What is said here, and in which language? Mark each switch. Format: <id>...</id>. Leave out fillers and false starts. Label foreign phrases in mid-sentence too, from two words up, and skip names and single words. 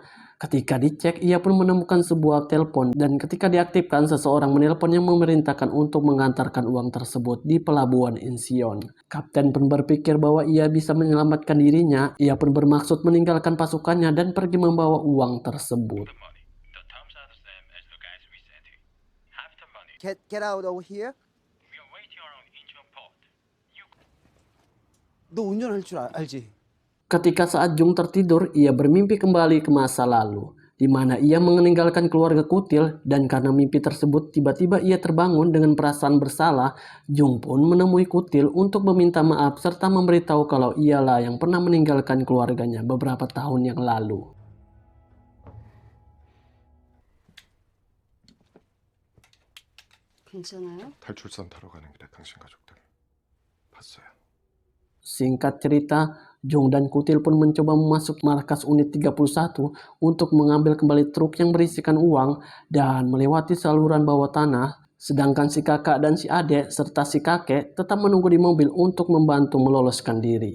<id>Ketika dicek, ia pun menemukan sebuah telepon dan ketika diaktifkan, seseorang menelpon yang memerintahkan untuk mengantarkan uang tersebut di pelabuhan Incheon. Kapten pun berpikir bahwa ia bisa menyelamatkan dirinya. Ia pun bermaksud meninggalkan pasukannya dan pergi membawa uang tersebut.</id> <en>Get out over here.</en> <ko>너 운전할 줄 알지?</ko> <id>Ketika saat Jung tertidur, ia bermimpi kembali ke masa lalu, di mana ia meninggalkan keluarga Kutil, dan karena mimpi tersebut tiba-tiba ia terbangun dengan perasaan bersalah. Jung pun menemui Kutil untuk meminta maaf serta memberitahu kalau ialah yang pernah meninggalkan keluarganya beberapa tahun yang lalu.</id> <ko>괜찮아요? 탈출선 타러 가는 길에 당신 가족들 봤어요.</ko> <id>Singkat cerita, Jung dan Kutil pun mencoba masuk markas unit 31 untuk mengambil kembali truk yang berisikan uang dan melewati saluran bawah tanah, sedangkan si kakak dan si adik serta si kakek tetap menunggu di mobil untuk membantu meloloskan diri.</id>